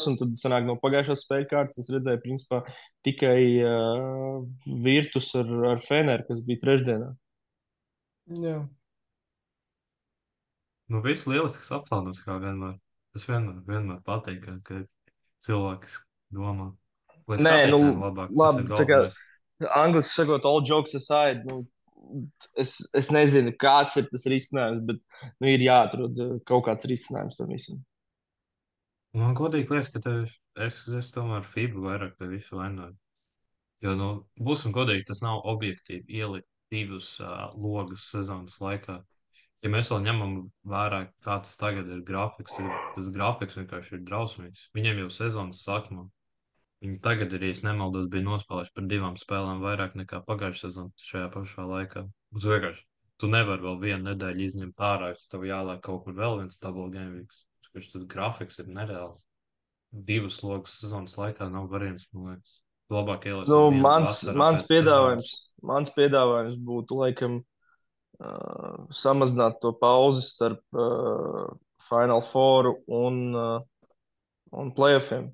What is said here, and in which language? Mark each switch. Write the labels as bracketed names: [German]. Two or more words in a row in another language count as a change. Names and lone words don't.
[Latvian] Un tad sanāk no pagājušās spēļu kārtas es redzēju principā tikai Virtus ar Feneru, kas bija trešdienā. Jā. Nu, viss lielisks aplaunos, kā vienmēr. Tas vienmēr patīk, ka cilvēks domā. Lai Nē, nu, skatītājiem labāk, tas labi, ir tā kā galvenais. angliski sakot, [English] all jokes aside, [Latvian] nu, es nezinu, kāds ir tas risinājums, bet nu, ir jāatrod kaut kāds risinājums tam visam. Man godīgi liekas, ka es tomēr FIBA vairāk pie visu vainoju. Jo, nu, būsim godīgi, tas nav objektīvi ielikt divus logus sezonas laikā. Ja mēs vēl ņemam vērā, kāds tagad ir grafiks, tad tas grafiks vienkārši ir drausmīgs. Viņiem jau sezonas sākumā. Viņi tagad ir, ja es nemaldos, bija nospēlējuši par 2 spēlēm vairāk nekā pagājušā sezonā šajā pašā laikā. Uz vienkārši. Tu nevari vēl vienu nedēļu izņemt ārā, jo tev jāliek kaut kur vēl viens [English] double game weeks. [Latvian] Tas grafiks ir nereāls. 2 logus sezonas laikā nav variants, man liekas. Labāk ielikt Nu, vienu vasarā mans pēc sezonas. piedāvājums būtu laikam samazināt to pauzi starp Final Four un playoffiem.